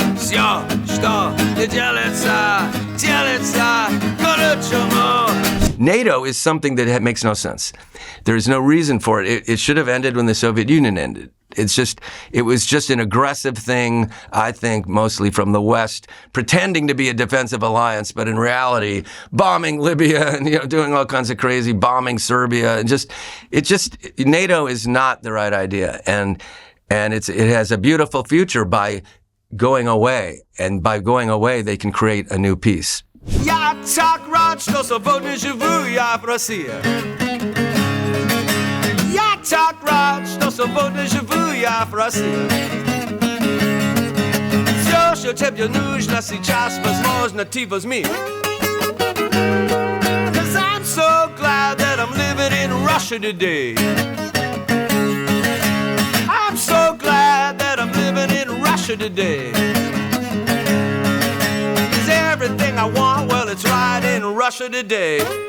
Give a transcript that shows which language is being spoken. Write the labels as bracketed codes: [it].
[ru] Все, что не делается, делается к лучшему. [en] NATO is something that makes no sense. There is no reason for it. It should have ended when the Soviet Union ended. It was just an aggressive thing, I think, mostly from the West, pretending to be a defensive alliance, but in reality, bombing Libya and, doing all kinds of crazy, bombing Serbia, and NATO is not the right idea. And it has a beautiful future by going away. And by going away, they can create a new peace. [ru] Я так рад, что свободно живу я в России. Я так рад, что свободно живу я в России. Все, что тебе нужно сейчас, возможно, ты возьми. [en] 'Cause I'm so glad that I'm living in Russia today. I'm so glad that I'm living in Russia today. 'Cause everything I want, well, it's right in Russia today.